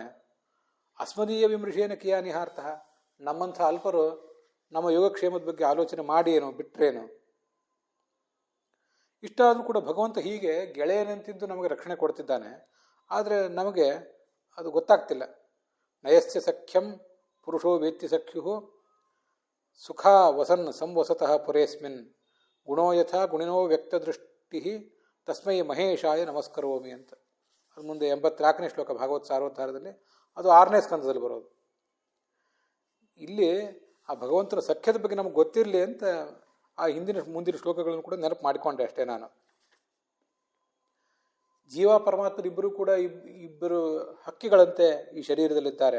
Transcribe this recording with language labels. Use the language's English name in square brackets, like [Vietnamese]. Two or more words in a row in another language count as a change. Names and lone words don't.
[Sanskrit] ಅಸ್ಮದೀಯ ವಿಮೃಶೇನ ಕಿಯಾನಿಹಾರ್ಥ, [Kannada] ನಮ್ಮಂಥ ಅಲ್ಪರು ನಮ್ಮ ಯೋಗಕ್ಷೇಮದ ಬಗ್ಗೆ ಆಲೋಚನೆ ಮಾಡಿ ಏನೋ ಬಿಟ್ರೇನು. ಇಷ್ಟಾದರೂ ಕೂಡ ಭಗವಂತ ಹೀಗೆ ಗೆಳೆಯನಂತಿದ್ದು ನಮಗೆ ರಕ್ಷಣೆ ಕೊಡ್ತಿದ್ದಾನೆ. ಆದರೆ ನಮಗೆ ಅದು ಗೊತ್ತಾಗ್ತಿಲ್ಲ. [Sanskrit] ನಯಸ್ಯ ಸಖ್ಯಂ ಪುರುಷೋ ವೇತ್ತಿ ಸಖ್ಯು ಸುಖ ವಸನ್ ಸಂವಸತಃ ಪುರೇಸ್ಮಿನ್ ಗುಣೋ ಯಥಾ ಗುಣಿನೋ ವ್ಯಕ್ತದೃಷ್ಟಿ ತಸ್ಮೈ ಮಹೇಶಾಯ ನಮಸ್ಕರೋಮಿ ಅಂತ. [Kannada] ಅದು ಮುಂದೆ 84ನೇ ಶ್ಲೋಕ ಭಾಗವತ್ ಸಾರೋದ್ಧಾರದಲ್ಲಿ, ಅದು 6ನೇ ಸ್ಕಂದದಲ್ಲಿ ಬರೋದು. ಇಲ್ಲಿ ಆ ಭಗವಂತನ ಸಖ್ಯದ ಬಗ್ಗೆ ನಮಗೆ ಗೊತ್ತಿರಲಿ ಅಂತ ಆ ಮುಂದಿನ ಶ್ಲೋಕಗಳನ್ನು ಕೂಡ ನೆನಪು ಮಾಡಿಕೊಂಡೆ ಅಷ್ಟೇ ನಾನು. ಜೀವ ಪರಮಾತ್ಮರಿಬ್ಬರು ಕೂಡ ಇಬ್ಬರು ಹಕ್ಕಿಗಳಂತೆ ಈ ಶರೀರದಲ್ಲಿದ್ದಾರೆ.